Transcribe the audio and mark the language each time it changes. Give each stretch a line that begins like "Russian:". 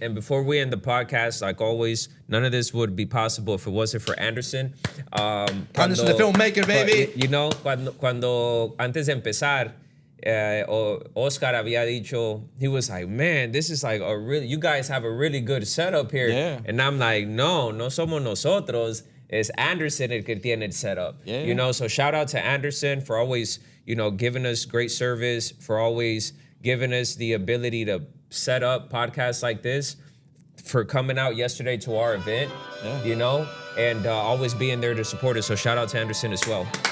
English: And before we end the podcast, like always, none of this would be possible if it wasn't for Anderson. Anderson, the filmmaker, baby. You know,
Spanish: cuando antes de empezar, Oscar había dicho,
English: he was like, man, this is like you guys have a really good setup here. Yeah. And I'm like,
Spanish: no somos nosotros.
English: It's
Spanish: Anderson el que tiene el setup.
English: Yeah. You know, so shout out to Anderson for always, you know, giving us great service, for always giving us the ability to set up podcasts like this, for coming out yesterday to our event, you know, and always being there to support us. So shout out to Anderson as well.